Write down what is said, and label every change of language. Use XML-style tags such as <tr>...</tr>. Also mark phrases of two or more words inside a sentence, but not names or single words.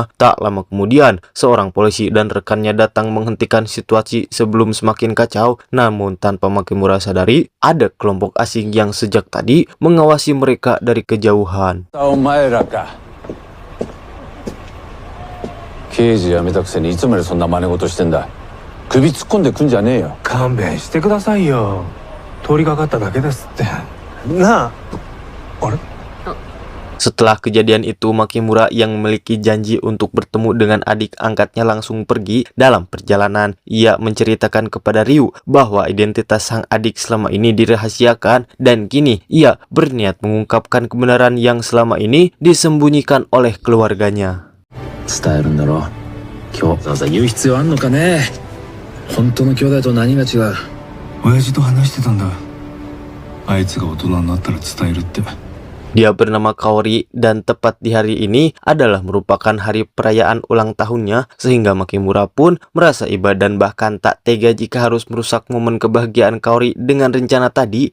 <id>Tak lama kemudian, seorang polisi dan rekannya datang menghentikan situasi sebelum semakin kacau. Namun tanpa Makimura sadari, ada kelompok asing yang sejak tadi mengawasi mereka dari kejauhan.</id> <ja>刑事辞めたくせにいつまでそんな真似事してんだ。首突っ込んでくんじゃねえよ。勘弁してくださいよ。通りかかっただけですって。なあ。あれ？</ja> <id>Setelah kejadian itu, Makimura yang memiliki janji untuk bertemu dengan adik angkatnya langsung pergi. Dalam perjalanan, ia menceritakan kepada Ryu bahwa identitas sang adik selama ini dirahasiakan, dan kini ia berniat mengungkapkan kebenaran yang selama ini disembunyikan oleh keluarganya.</id> <ja>伝えるんだろ。今日わざわざ言う必要あんのかね。本当の兄弟と何が違う。親父と話してたんだ。あいつが大人になったら伝えるって。</ja> <id>Dia bernama Kaori, dan tepat di hari ini adalah merupakan hari perayaan ulang tahunnya, sehingga Makimura pun merasa iba dan bahkan tak tega jika harus merusak momen kebahagiaan Kaori dengan rencana tadi.</id>